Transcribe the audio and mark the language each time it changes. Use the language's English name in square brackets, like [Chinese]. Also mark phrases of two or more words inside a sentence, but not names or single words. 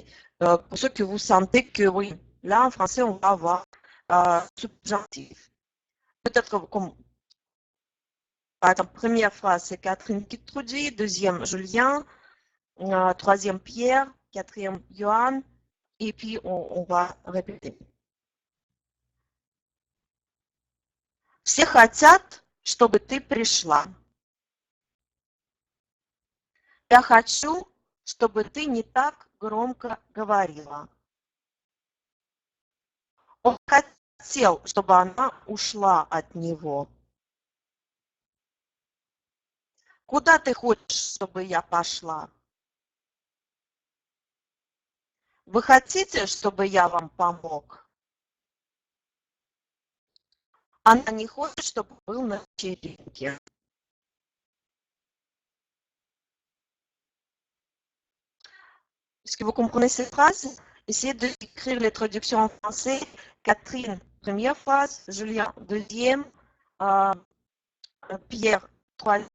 [French] Pour ceux que vous sentez que oui, là en français, on va avoir subjonctif. Peut-être comme, par exemple, première phrase, c'est Catherine qui traduit, deuxième, Julien, troisième, Pierre, quatrième, Johan, et puis on va répéter. [Russian] Все хотят, чтобы ты пришла. Я хочу, чтобы ты не так громко говорила. Он хотел, чтобы она ушла от него. Куда ты хочешь, чтобы я пошла? Вы хотите, чтобы я вам помог? Она не хочет, чтобы был на вечеринке. [French] Est-ce que vous comprenez ces phrases? Essayez d'écrire les traductions en français. Catherine, première phrase. Julien, deuxième. Pierre, troisième.